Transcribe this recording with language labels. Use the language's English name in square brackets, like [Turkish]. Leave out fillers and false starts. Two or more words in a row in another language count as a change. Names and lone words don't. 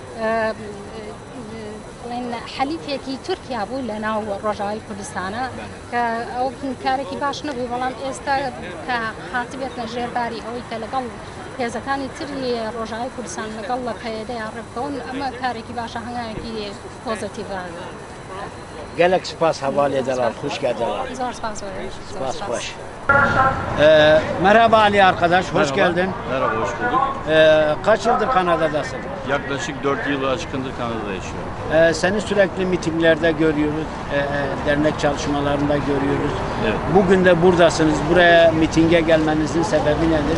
[Central Kurdish] حەلیفێکی تورکیا بوو لە ناو ڕۆژاوای کوردستانە کە ئەو کارێکی باش نەبوو بەڵام ئێستا کە هاتبێتە ژێرباری ئەوەی کە لەگەڵ هێزەکانی تری ڕۆژاوای کوردستان لەگەڵ لە پەیدەیان ڕێبکەون ئەمە کارێکی باشە هەنگاوێکی پۆزتیڤە گەلێک سپاس هەواڵێ دەڵات خوشکە دەڵات زۆر سپاس سپاس خۆش [Turkish] Merhaba Ali arkadaş, hoş Merhaba. geldin. Merhaba, hoş bulduk. Kaç yıldır Kanada'dasın? Yaklaşık 4 yılı aşkındır Kanada'da yaşıyorum. Seni sürekli mitinglerde görüyoruz, dernek çalışmalarında görüyoruz. Evet. Bugün de buradasınız. Buraya mitinge gelmenizin sebebi nedir?